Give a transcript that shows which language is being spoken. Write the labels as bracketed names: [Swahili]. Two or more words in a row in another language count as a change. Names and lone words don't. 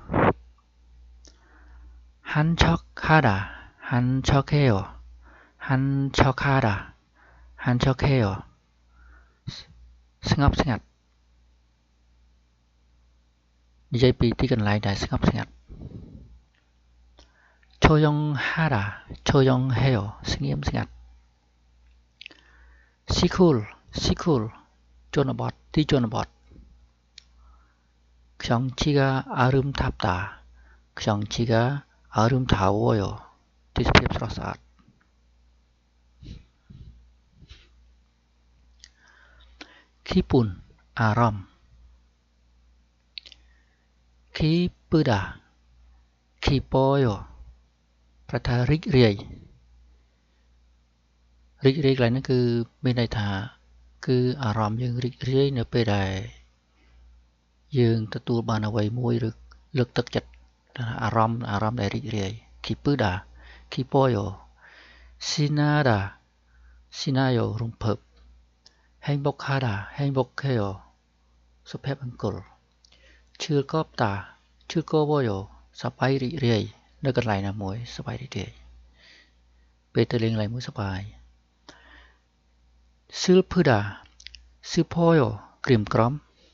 [Khmer] 한척해요 ស្ងប់ស្ងាត់ និយាយពីទីកន្លែងដែលស្ងប់ស្ងាត់ 조용해요 ស្ងៀមស្ងាត់ 시쿨 ជនបទ ទីជនបទ [Korean] 경치가 아름다워요 [Khmer] ទេសភាពស្រស់ស្អាត 기분 អារម្មណ៍ [Korean] 기쁘다 기뻐요 [Khmer] ប្រែថារីករាយ កន្លែងហ្នឹងគឺមានន័យថាគឺអារម្មណ៍យើងរីករាយនៅពេលដែលយើងទទួលបានអ្វីមួយឬលើកទឹកចិត្តអារម្មណ៍ដែលរីករាយ [Korean] 기쁘다 기뻐요 [Khmer] 신나요 រំភើប 행복해요 សុភមង្គល 즐거워요 សប្បាយរីករាយ នៅកន្លែងណាមួយសប្បាយរីករាយ ពេលទៅលេងកន្លែងមួយសប្បាយ 슬퍼요 ក្រៀមក្រំ